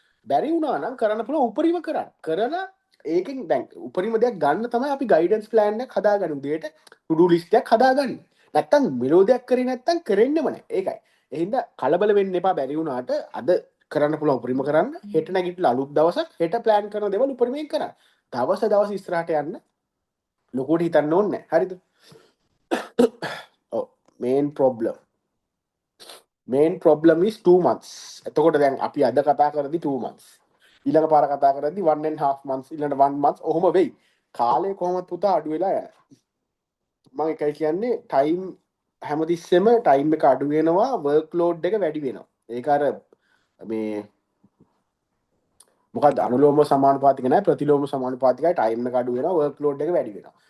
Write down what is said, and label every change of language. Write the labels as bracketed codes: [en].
[si] බැරි වුණා නම් කරන්න පුළුවන් උපරිම කරන්න. කරලා ඒකෙන් දැන් උපරිම දෙයක් ගන්න තමයි අපි ගයිඩන්ස් ප්ලෑන් එකක් හදාගන්න උදේට to do list එකක් හදාගන්නේ. නැත්තම් මෙලෝ දෙයක් කරේ නැත්තම් කරෙන්නෙම නැහැ. ඒකයි. එහෙනම් කලබල වෙන්න එපා බැරි වුණාට අද කරන්න පුළුවන් උපරිම කරන්න. හෙට නැගිටලා අලුත් දවසක් හෙට ප්ලෑන් කරන දේවල් උපරිමයෙන් කරන්න. දවස් ඉස්සරහට යන්න ලොකුවට හිතන්න ඕනේ නැහැ. හරිද? [en] ඔව් main problem is 2 months. [si] එතකොට දැන් අපි අද කතා කරද්දි 2 months. ඊළඟ පාර කතා කරද්දි 1.5 months ඊළඟ 1 month ඔහොම වෙයි. කාලය කොහොමද පුතා අඩු වෙලා යනවා. මම එකයි කියන්නේ ටයිම් හැමතිස්සෙම ටයිම් එක අඩු වෙනවා වර්ක් ලෝඩ් එක වැඩි වෙනවා. ඒක අර මේ මොකක්ද අනුලෝම සමානුපාතික නැහැ ප්‍රතිලෝම සමානුපාතිකයි ටයිම් එක අඩු වෙනවා වර්ක් ලෝඩ් එක වැඩි වෙනවා.